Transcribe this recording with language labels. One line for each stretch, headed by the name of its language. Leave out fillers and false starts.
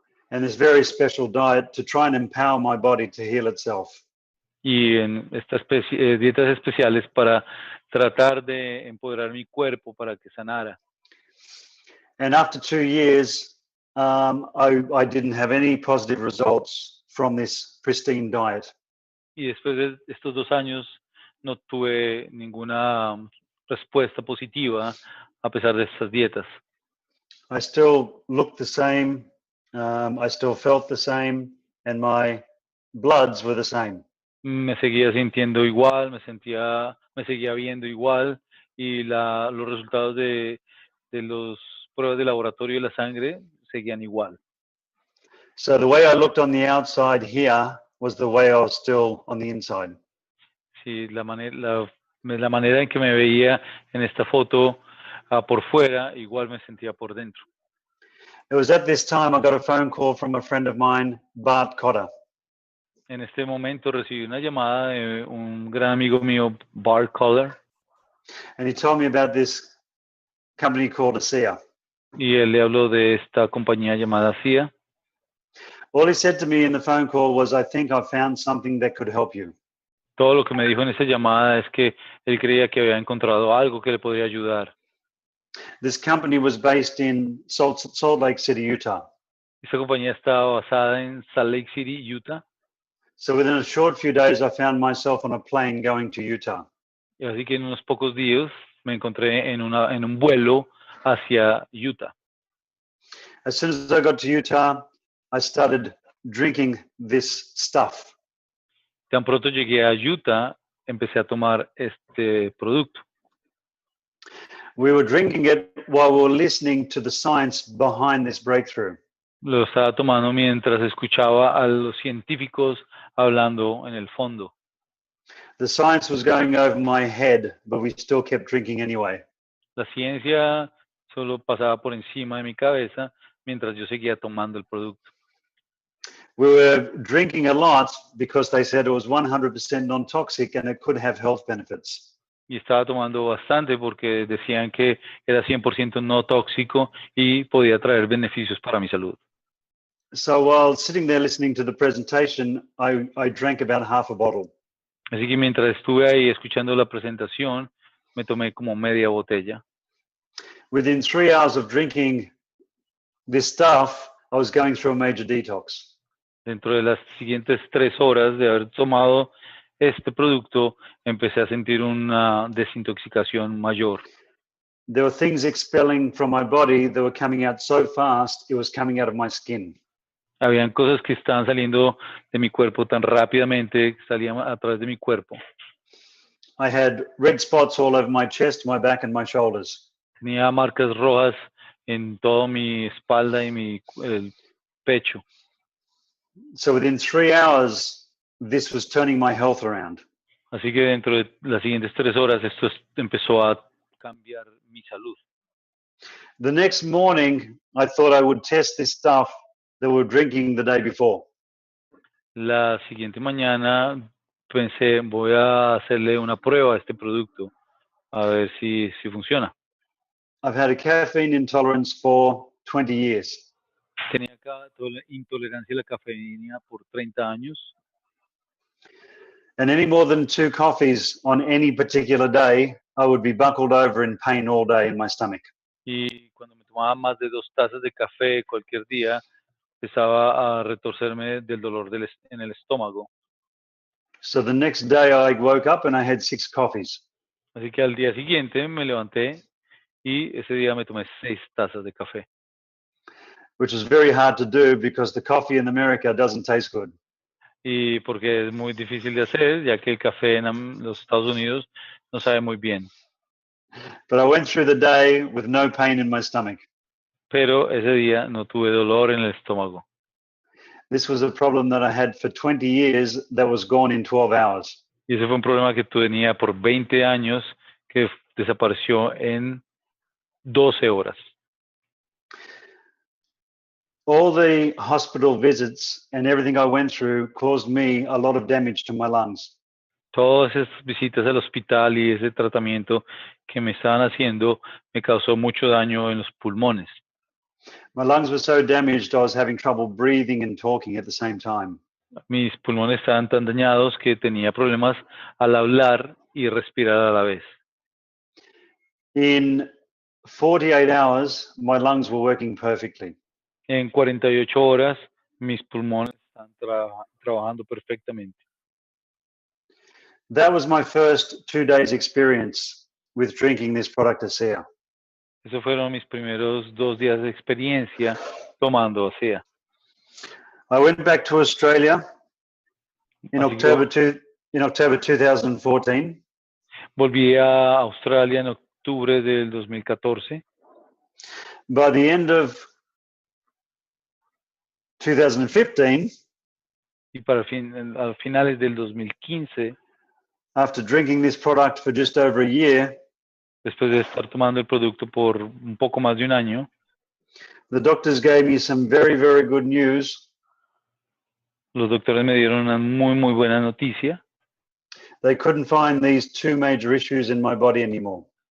English: And this very special diet to try and empower my body to heal itself.
Spanish: Y en estas dietas especiales para tratar de empoderar mi cuerpo para que sanara.
English: And after 2 years, I didn't have any positive results from this pristine diet.
Spanish: Y después de estos 2 años no tuve ninguna respuesta positiva a pesar de estas dietas.
English: I still looked the same, I still felt the same, and my bloods were the same.
Spanish: Me seguía sintiendo igual, me seguía viendo igual y los resultados de las pruebas de laboratorio de la sangre seguían igual.
English: So the way I looked on the outside here was the way I was still on the inside.
Spanish: Sí, la manera en que me veía en esta foto por fuera, igual me sentía por dentro.
English: It was at this time I got a phone call from a friend of mine, Bart Cotter.
Spanish: En este momento recibí una llamada de un gran amigo mío, Bart Cotter,
English: And he told me about this company called ASEA.
Spanish: y él le habló de esta compañía llamada ASEA.
English: All he said to me in the phone call was, I think I found something that could help you.
Spanish: Todo lo que me dijo en esa llamada es que él creía que había encontrado algo que le podría ayudar.
English: This company was based in Salt Lake City, Utah.
Spanish: Esta compañía estaba basada en Salt Lake City, Utah.
English: So within a short few days, I found myself on a plane going to Utah.
Spanish: Y así que en unos pocos días me encontré en un vuelo hacia Utah.
English: As soon as I got to Utah, I started drinking this stuff.
Spanish: Tan pronto llegué a Utah, empecé a tomar este producto.
English: We were drinking it while we were listening to the science behind this breakthrough.
Spanish: Lo estaba tomando mientras escuchaba a los científicos hablando en el fondo.
English: The science was going over my head, but we still kept drinking anyway.
Spanish: La ciencia solo pasaba por encima de mi cabeza mientras yo seguía tomando el producto.
English: We were drinking a lot because they said it was 100% non-toxic and it could have health benefits.
Spanish: Y estaba tomando bastante porque decían que era 100% no tóxico y podía traer beneficios para mi salud.
English: So while sitting there listening to the presentation, I drank about half a bottle.
Spanish: Así que mientras estuve ahí escuchando la presentación, me tomé como media botella.
English: Within 3 hours of drinking this stuff, I was going through a major detox.
Spanish: Dentro de las siguientes 3 horas de haber tomado este producto, empecé a sentir una desintoxicación mayor.
English: There were things expelling from my body that were coming out so fast, it was coming out of my skin.
Spanish: Habían cosas que estaban saliendo de mi cuerpo tan rápidamente, que salían a través de mi cuerpo.
English: I had red spots all over my chest, my back, and my shoulders.
Spanish: Tenía marcas rojas en toda mi espalda y el pecho.
English: So within 3 hours, this was turning my health around.
Spanish: Así que dentro de las siguientes 3 horas esto empezó a cambiar mi salud.
English: The next morning, I thought I would test this stuff that we were drinking the day before.
Spanish: La siguiente mañana pensé, voy a hacerle una prueba a este producto, a ver si funciona.
English: I've had a caffeine intolerance for 20 years.
Spanish: Tenía intolerancia a la cafeína por 30 años.
English: And any more than 2 coffees on any particular day, I would be buckled over in pain all day in my stomach.
Spanish: Y cuando me tomaba más de 2 tazas de café cualquier día, empezaba a retorcerme del dolor en el estómago.
English: So the next day I woke up and I had 6 coffees.
Spanish: Así que al día siguiente me levanté y ese día me tomé 6 tazas de café.
English: Which was very hard to do because the coffee in America doesn't taste good.
Spanish: Y porque es muy difícil de hacer, ya que el café en los Estados Unidos no sabe muy bien.
English: But I went through the day with no pain in my stomach.
Spanish: Pero ese día no tuve dolor en el estómago.
English: This was a problem that I had for 20 years that was gone in 12 hours.
Spanish: Y ese fue un problema que tenía por 20 años que desapareció en 12 horas.
English: All the hospital visits and everything I went through caused me a lot of damage to my lungs.
Spanish: Todas esas visitas al hospital y ese tratamiento que me estaban haciendo me causó mucho daño en los pulmones.
English: My lungs were so damaged, I was having trouble breathing and talking at the same time.
Spanish: Mis pulmones estaban tan dañados que tenía problemas al hablar y respirar a la vez.
English: In 48 hours, my lungs were working perfectly.
Spanish: En 48 horas mis pulmones están trabajando perfectamente.
English: That was my first 2 days experience with drinking this product ASEA.
Spanish: Esos fueron mis primeros 2 días de experiencia tomando ASEA.
English: I went back to Australia in
Spanish: Así que
English: October 2014.
Spanish: volví a Australia en octubre del 2014.
English: By the end of 2015,
Spanish: Y para a finales del 2015,
English: after drinking this product for just over a year,
Spanish: después de estar tomando el producto por un poco más de un año,
English: the doctors gave me some very, very good news.
Spanish: los doctores me dieron una muy buena noticia.
English: They couldn't find these 2 major issues in my body anymore.